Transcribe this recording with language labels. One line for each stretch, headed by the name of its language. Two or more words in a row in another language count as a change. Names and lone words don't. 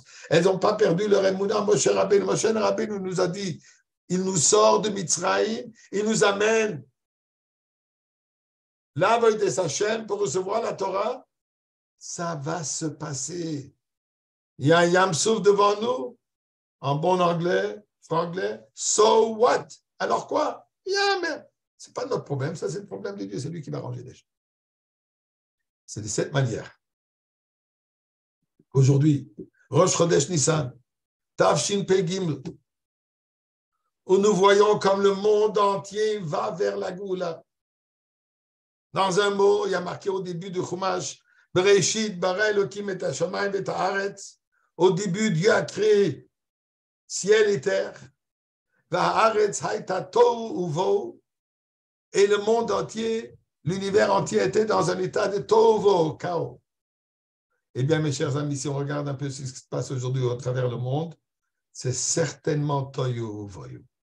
French: Elles n'ont pas perdu leur émouna. Moshe Rabbeinu nous a dit, il nous sort de Mitzrayim, il nous amène la veille de sa chaîne pour recevoir la Torah. Ça va se passer. Il y a un Yam Souf devant nous. En bon anglais, franglais,
English: so what?
French: Alors quoi? Yeah, mais ce n'est pas notre problème, ça c'est le problème de Dieu, c'est lui qui va arranger les choses. C'est de cette manière. Aujourd'hui,
Hebrew: ראש חודש ניסן, תש פ״ג,
French: où nous voyons comme le monde entier va vers la Goula. Dans un mot, il y a marqué au début du Chumash,
Hebrew: בראשית ברא אלוקים את השמים את הארץ.
French: Au début, Dieu a créé ciel et terre, et le monde entier, l'univers entier était dans un état de tohu, chaos. Eh bien, mes chers amis, si on regarde un peu ce qui se passe aujourd'hui à travers le monde, c'est certainement tohu vohu.